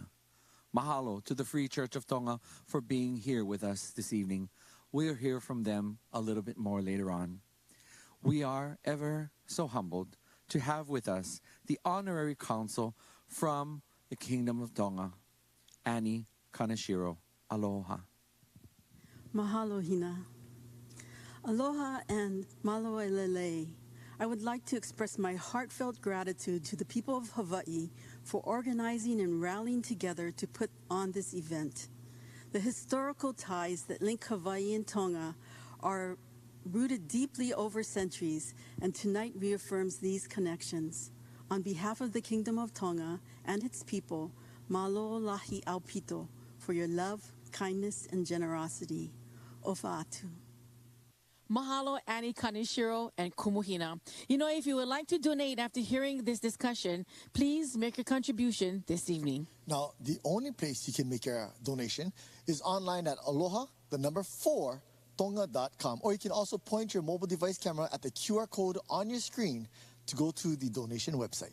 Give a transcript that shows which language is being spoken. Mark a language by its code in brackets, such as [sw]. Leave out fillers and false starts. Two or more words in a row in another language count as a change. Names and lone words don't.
[en] Mahalo to the Free Church of Tonga for being here with us this evening. We'll hear from them a little bit more later on. We are ever so humbled to have with us the Honorary Consul from the Kingdom of Tonga, Annie Kaneshiro. Aloha. [haw] Mahalo hina. Aloha and [to] malo elele. [en] I would like to express my heartfelt gratitude to the people of Hawaii for organizing and rallying together to put on this event. The historical ties that link Hawaii and Tonga are rooted deeply over centuries, and tonight reaffirms these connections. On behalf of the Kingdom of Tonga and its people, [to] malo lahi aupito, [en] for your love, kindness, and generosity. [to] Ofa atu. [en] Mahalo, Annie Kaneshiro, and Kumuhina. If you would like to donate after hearing this discussion, please make your contribution this evening. Now, the only place you can make your donation is online at Aloha4Tonga.com, or you can also point your mobile device camera at the QR code on your screen to go to the donation website.